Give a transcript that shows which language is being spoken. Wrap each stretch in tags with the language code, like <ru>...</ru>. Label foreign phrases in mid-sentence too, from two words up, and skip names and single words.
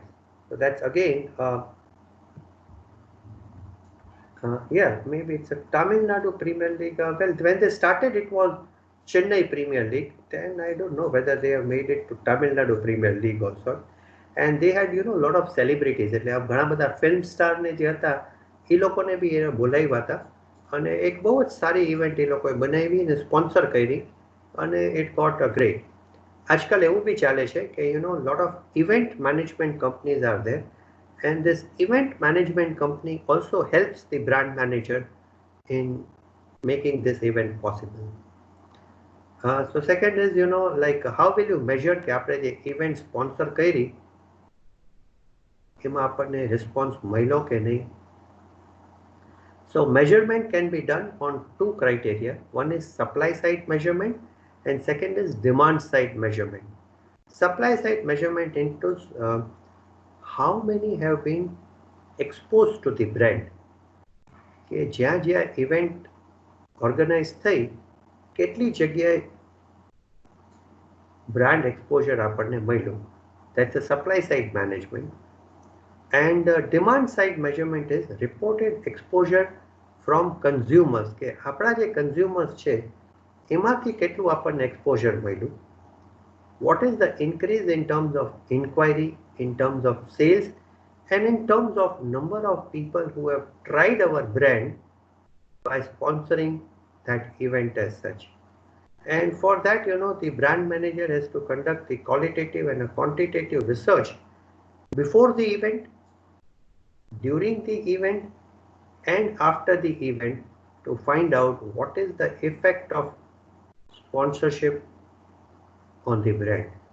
<en>So that's again, yeah, maybe it's a Tamil Nadu Premier League. Well, when they started, it was Chennai Premier League. Then I don't know whether they have made it to Tamil Nadu Premier League also. And they had, a lot of celebrities.</en> <gu>એટલે ઘણા બધા</gu> <en>film star</en> <gu>ને જે હતા એ લોકોને બી એને બોલાવ્યા હતા અને એક બહુ જ સારી ઇવેન્ટ એ લોકોએ બનાવી અને સ્પોન્સર કરી અને</gu> <en>it got a great.</en> <gu>આજકાલ એવું બી ચાલે છે કે</gu> <en>lot of event management companies are there. And this event management company also helps the brand manager in making this event possible. So second is, like how will you measure</en> <gu>કે આપણે જે</gu> <en>event sponsor</en> <gu>કરી એમાં આપણને response મળ્યો કે નહીં?</gu> <en>So measurement can be done on 2 criteria. One is supply side measurement and second is demand side measurement. Supply side measurement includes how many have been exposed to the brand.</en> <gu>કે જ્યાં જ્યાં</gu> <en>event organize</en> <gu>થઈ કેટલી જગ્યાએ</gu> <en>brand exposure</en> <gu>આપણને મળ્યો.</gu> <en>That's the supply side management. And demand side measurement is reported exposure from consumers.</en> <gu>કે આપણા જે consumers છે એમાંથી કેટલું આપણને exposure મળ્યું.</gu> <en>What is the increase in terms of inquiry, in terms of sales, and in terms of number of people who have tried our brand by sponsoring that event as such. And for that, the brand manager has to conduct the qualitative and a quantitative research before the event, during the event, and after the event to find out what is the effect of sponsorship on the brand.</en>